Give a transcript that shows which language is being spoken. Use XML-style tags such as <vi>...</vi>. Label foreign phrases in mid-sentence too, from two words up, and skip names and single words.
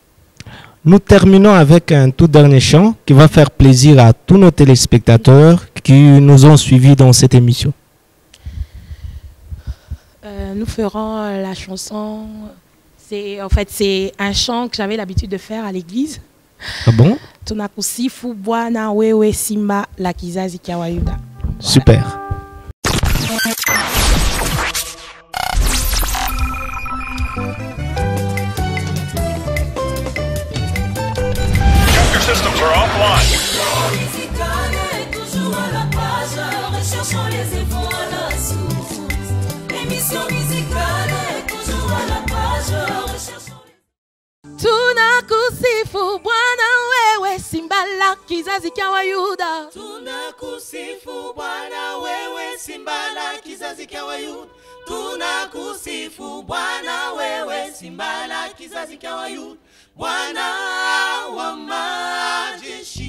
<fr>Nous terminons avec un tout dernier chant qui va faire plaisir à tous nos téléspectateurs qui nous ont suivis dans cette émission. Nous ferons la chanson, en fait, c'est un chant que j'avais l'habitude de faire à l'église. Ah bon?</fr> <sw>Tunakusifu Bwana wewe Simba la kizazi cha Wayuda.</sw> <fr>Super.</fr> <en>Systems are offline.</en> <fr>Musicale est toujours à la page, recherchons les efforts à la source. Émission musicale est toujours à la page, recherchons les...</fr> <sw>Tunakusifu Bwana wewe Simba la kizazi cha Wayuda. Tunakusifu Bwana wewe Simba la kizazi cha Wayuda. Tunakusifu Bwana wewe Simba la kizazi cha Wayuda. Bwana wa majeshi.</sw>